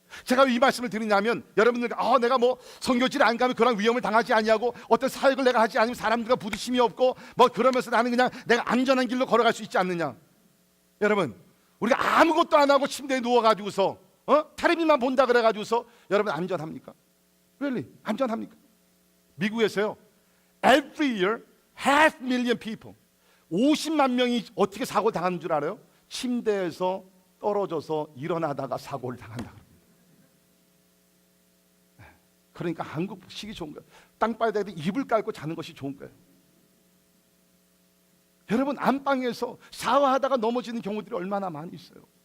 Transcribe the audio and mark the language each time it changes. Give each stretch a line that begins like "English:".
Korean: 제가 이 말씀을 드리냐면 여러분들 내가 뭐 선교지를 안 가면 그런 위험을 당하지 아니하고 어떤 사역을 내가 하지 않으면 사람들과 부딪힘이 없고 뭐 그러면서 나는 그냥 내가 안전한 길로 걸어갈 수 있지 않느냐. 여러분, 우리가 아무것도 안 하고 침대에 누워가지고서 텔레비만 본다 그래가지고서 여러분 안전합니까?
English: Really?
Korean: 안전합니까? 미국에서요,
English: every year 500,000 people
Korean: 50만 명이 어떻게 사고 당하는 줄 알아요? 침대에서 떨어져서 일어나다가 사고를 당한다. 그러니까 한국식이 좋은 거예요. 땅바닥에 이불 깔고 자는 것이 좋은 거예요. 여러분, 안방에서 샤워하다가 넘어지는 경우들이 얼마나 많이 있어요.